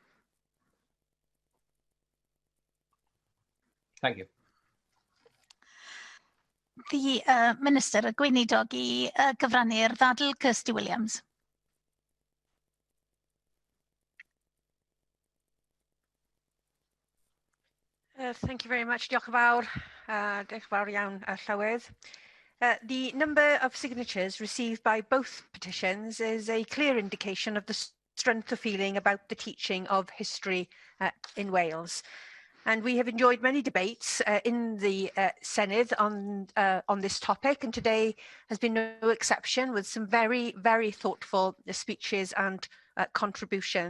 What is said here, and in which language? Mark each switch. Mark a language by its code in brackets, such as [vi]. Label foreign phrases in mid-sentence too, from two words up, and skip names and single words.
[en] Thank you. The Minister, [cy] y gweinidog I gyfrannu'r Dadl Kirsty Williams. [en] Thank you very much. [cy] Diolch yn fawr. Diolch yn fawr iawn, Llywydd. [en] The number of signatures received by both petitions is a clear indication of the strength of feeling about the teaching of history in Wales. And we have enjoyed many debates in the Senedd on this topic, and today has been no exception, with some very, very thoughtful speeches and contributions.